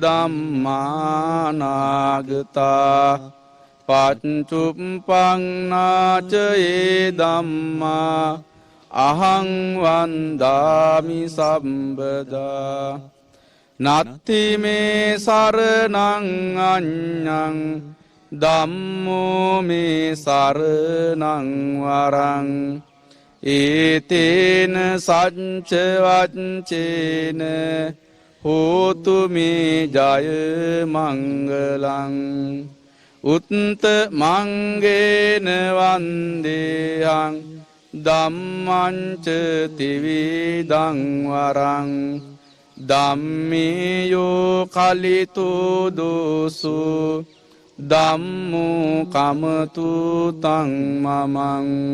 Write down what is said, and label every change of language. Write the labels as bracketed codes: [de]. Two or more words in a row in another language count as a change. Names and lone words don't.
[pi] ධම්මානාගතා පච්චුප්පන්නාච ඒ ධම්මා අහං වන්දාමි සම්බදා නත්ති මේ සරණං අඤ්ඤං ධම්මෝ මේ සරණං වරං ඒතේන සච්ච වච්චේන හෝතු මේ ජය මංගලං උත්ත මංගේන වන්දේයං ධම්මංච තිවිදං වරං ධම්මියෝ කලිතු දෝසු ධම්මෝ කමතු තං මමං